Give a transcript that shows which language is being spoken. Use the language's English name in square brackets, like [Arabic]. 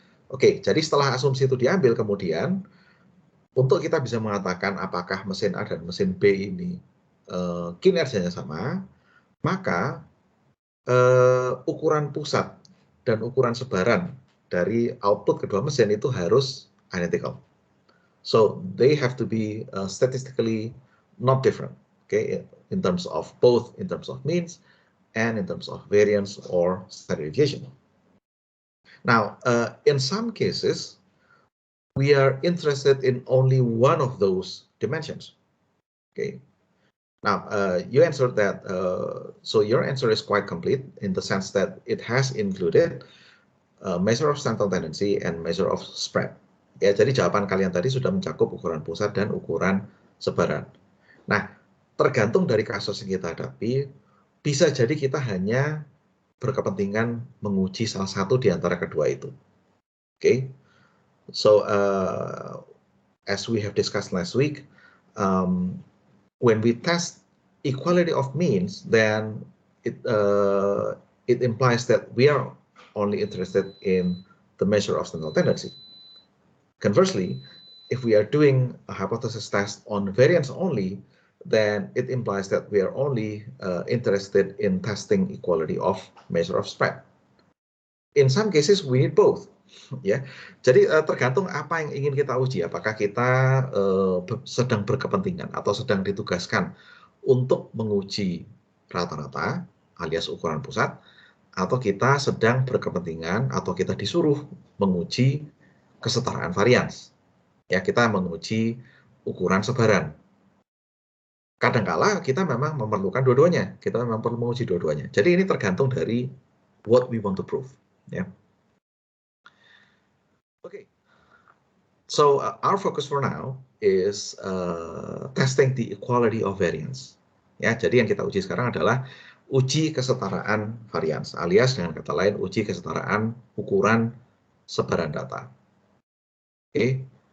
[Indonesian] Oke, jadi setelah asumsi itu diambil, kemudian untuk kita bisa mengatakan apakah mesin A dan mesin B ini kinerjanya sama, maka ukuran pusat dan ukuran sebaran dari output kedua mesin itu harus identical. [English] So they have to be statistically not different, okay, in terms of means and in terms of variance or standard deviation. Now, in some cases, we are interested in only one of those dimensions. Okay. Now, you answered that. So your answer is quite complete in the sense that it has included measure of central tendency and measure of spread. [Indonesian] Ya, jadi jawaban kalian tadi sudah mencakup ukuran pusat dan ukuran sebaran. Nah, tergantung dari kasus yang kita hadapi, bisa jadi kita hanya berkepentingan menguji salah satu di antara kedua itu. [English] Okay, so as we have discussed last week, when we test equality of means, then it implies that we are only interested in the measure of central tendency. Conversely, if we are doing a hypothesis test on variance only, then it implies that we are only interested in testing equality of measure of spread. In some cases, we need both. [Indonesian] Ya, jadi tergantung apa yang ingin kita uji. Apakah kita sedang berkepentingan atau sedang ditugaskan untuk menguji rata-rata alias ukuran pusat, atau kita sedang berkepentingan atau kita disuruh menguji kesetaraan varians. Ya, kita menguji ukuran sebaran. Kadangkala kita memang memerlukan dua-duanya, kita memang perlu menguji dua-duanya. Jadi ini tergantung dari [English] what we want to prove. Ya. Okay. So our focus for now is testing the equality of variance. [Indonesian] Ya, jadi yang kita uji sekarang adalah uji kesetaraan varians, alias dengan kata lain uji kesetaraan ukuran sebaran data. Okay.